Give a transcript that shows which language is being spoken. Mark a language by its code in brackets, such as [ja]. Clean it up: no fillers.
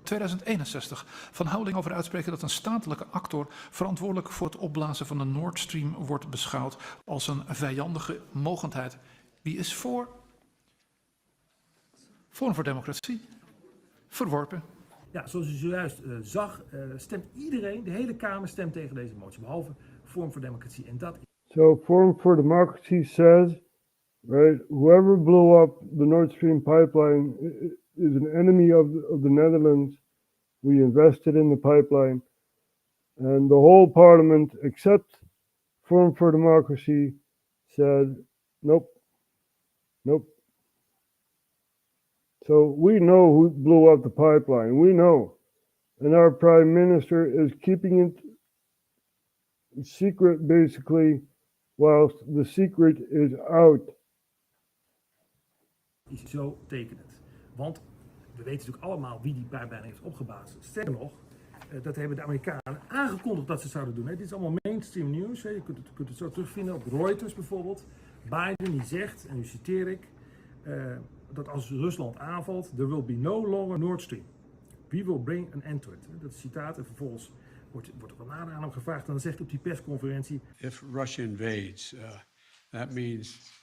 [nl] 2061 van Houwelingen over uitspreken dat een statelijke actor verantwoordelijk voor het opblazen van de Nord Stream wordt beschouwd als een vijandige mogendheid. Wie is voor? Forum voor Democratie. Verworpen. Ja, zoals u zojuist zag, stemt iedereen, de hele Kamer stemt tegen deze motie, behalve Forum voor Democratie. En dat [en] So Forum for Democracy says, right, whoever blew up the Nord Stream pipeline is an enemy of the Netherlands. We invested in the pipeline. And the whole parliament, except Forum for Democracy, said, nope, nope. So we know who blew up the pipeline. We know. And our prime minister is keeping it secret, basically, whilst the secret is out. [nl] is zo tekenend. Want we weten natuurlijk allemaal wie die pijpleiding heeft opgeblazen. Sterker nog, dat hebben de Amerikanen aangekondigd dat ze zouden doen. Dit is allemaal mainstream nieuws. Je kunt het zo terugvinden op Reuters bijvoorbeeld. Biden die zegt, en nu citeer ik, dat als Rusland aanvalt, there will be no longer Nord Stream. We will bring an end to it. Dat is citaat en vervolgens wordt er wel aan hem gevraagd en dan zegt hij op die persconferentie. If Russia invades, that means